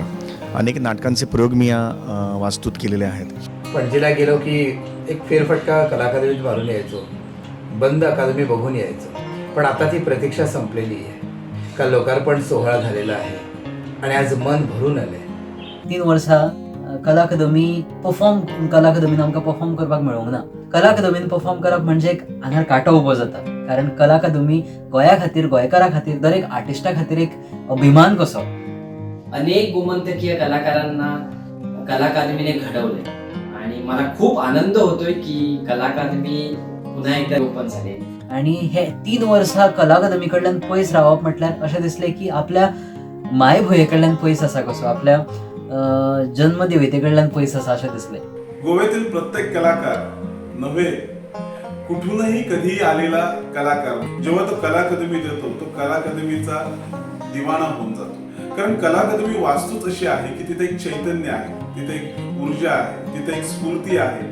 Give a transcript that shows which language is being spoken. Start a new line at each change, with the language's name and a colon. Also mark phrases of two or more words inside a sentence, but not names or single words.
Marathi: अनेक नाटकांचे प्रयोग मी या वास्तूत केलेले आहेत. पणजीला गेलो की एक फेरफटका कला अकादमीत मारून यायचो, बंद अकादमी बघून यायचो. पण आता ती प्रतीक्षा संपलेली आहे. काल लोकार्पण सोहळा झालेला आहे आणि आज मन भरून आले.
Konkani: 3 वर्सां कला अकादमी कला अकादमीन आमकां परफॉर्म करपाक मेळूंक ना. कला अकादमीन परफॉर्म करप म्हणजे एक आंगार कांटो उबो जाता, कारण कला अकादमी गोंया खातीर, गोंयकारा खातीर, दर एक आर्टिस्टा खातीर एक अभिमान कसो.
Marathi: अनेक गोमंतकीय कलाकारांना कला अकादमीने घडवले आणि मला खूप आनंद होतोय की कला अकादमी पुन्हा एकदा ओपन झाली.
Konkani: आणि हे 3 वर्सां कला अकादमी कडल्यान पयस रावप म्हटल्यार अशें दिसलें की आपल्या माय भयणे कडल्यान पयस आसा कसो, आपल्या जन्मदेवते कडल्यान पयस आसा अशें दिसलें.
Marathi: गोव्यातील प्रत्येक कलाकार नव्हे, कुठूनही कधीही आलेला कलाकार जेव्हा तो कला अकादमीत येतो, तो कला अकादमीचा दिवाना होऊन जातो. कारण कला अकादमी वास्तूच अशी आहे की तिथे एक चैतन्य आहे, तिथे एक ऊर्जा आहे, तिथे एक स्फूर्ती आहे.